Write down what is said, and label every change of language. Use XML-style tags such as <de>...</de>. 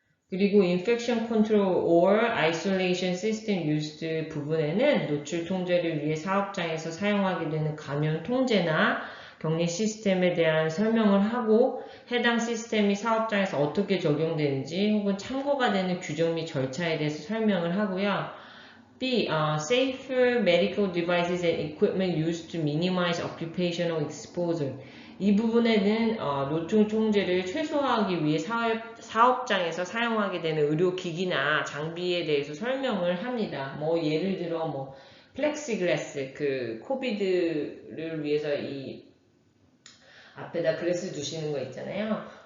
<ko>그리고 Infection Control or Isolation System Used 부분에는 노출 통제를 위해 사업장에서 사용하게 되는 감염 통제나 격리 시스템에 대한 설명을 하고 해당 시스템이 사업장에서 어떻게 적용되는지 혹은 참고가 되는 규정 및 절차에 대해서 설명을 하고요. B.</ko> <en>Safer medical devices and equipment used to minimize occupational exposure.</en> <ko>이 부분에는 노출 통제를 최소화하기 위해 사업장에서 사용하게 되는 의료기기나 장비에 대해서 설명을 합니다. 뭐 예를 들어 뭐 플렉시글라스, 그 코비드를 위해서 이 앞에다 글래스 두시는 거 있잖아요.</ko>